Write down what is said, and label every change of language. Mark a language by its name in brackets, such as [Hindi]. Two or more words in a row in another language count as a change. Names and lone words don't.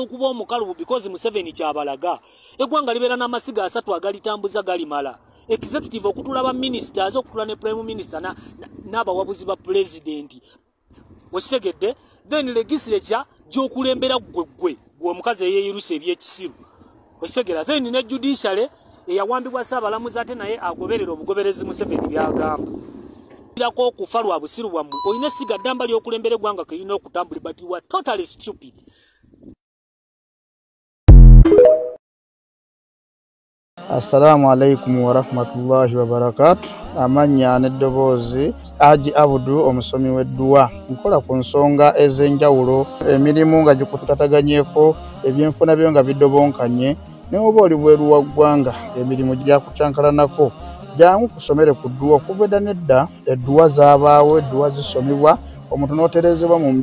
[Ganda] okuba omukalubu because Museveni kyabalaga eggwanga libeera n'amasiga 3 agalitambuza galimala executive okutula ba ministers okutula ne [English] prime minister [Ganda] n'abawabuzi ba president wakitegedde [English] then legislature [Ganda] gy'okulembera gwe omukazi eyeeyirusa ebyekisiru wakitegera then ne judiciary eyawambibwa Ssaabalamuzi ate naye agoberera obugoberezi Museveni byagamba irako okufa lwa busiru bwammwe olina essiga ddamba ly'okulembera eggwanga kelina okutambula [English] but you are totally stupid. [Arabic] السلام عليكم ورحمة الله وبركاته. [Ganda] Amanya n'eddoboozi Haji Abudu omusomi w'edduwa nkola ku nsonga ez'enjawulo emirimu nga gikutataganyeko ebyenfuna byo nga bidobonkanye ne oba oli bweru wa ggwanga emirimu gyakucankalanako jangu kusomere ku dduwa okuva nedda edduwa zaabaawo edduwa zisomibwa omuntu n'oterezebwa mu